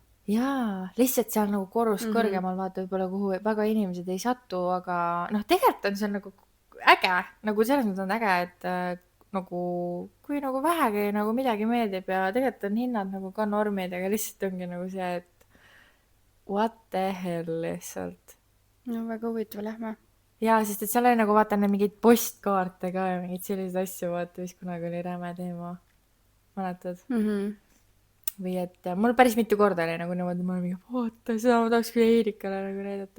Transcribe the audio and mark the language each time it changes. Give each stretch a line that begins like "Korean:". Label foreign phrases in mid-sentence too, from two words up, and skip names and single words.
Estonian: Jaa, lihtsalt seal nagu korrus kõrgemal, vaata võib-olla kuhu väga inimesed ei satu, aga noh, tegelikult on see nagu äge, nagu selles mõttes on äge, et nagu kui nagu vähegi nagu midagi meeldib ja tegelikult on hinnad nagu ka normid, aga lihtsalt ongi nagu see, et
English: what the hell
Estonian: lihtsalt. No väga huvitav, lähme. Jaa, sest et seal oli nagu vaata mingeid postkaarte ka ja mingeid selliseid asju, vaata, mis kunagi oli räme teema. Mäletad? Või et mul päris mitu korda oli nagu niimoodi, ma olin mingi, vaata, seda ma tahaks küll Eerikale nagu näidata.